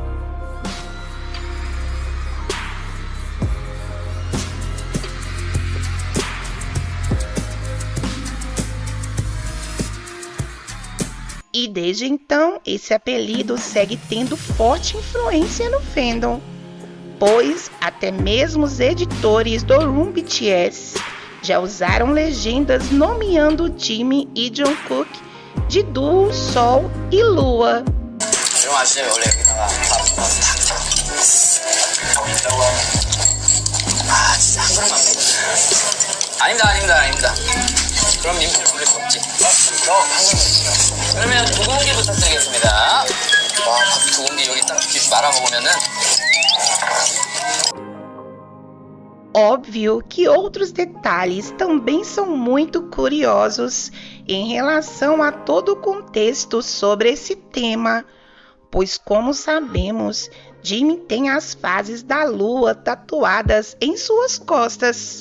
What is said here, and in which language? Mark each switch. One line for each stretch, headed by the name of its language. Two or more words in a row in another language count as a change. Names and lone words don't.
Portuguese: E desde então, esse apelido segue tendo forte influência no fandom, pois até mesmo os editores do Room BTS já usaram legendas nomeando Jimin e Jungkook de duo Sol e Lua.
Korean: 아닙니다. 그럼 님들 부를 수 없지. 그러면 두 공기 부탁드리겠습니다. 와, 두 공기 여기 딱 말아 먹으면은.
Portuguese: Óbvio que outros detalhes também são muito curiosos em relação a todo o contexto sobre esse tema, pois, como sabemos, Jimin tem as fases da lua tatuadas em suas costas.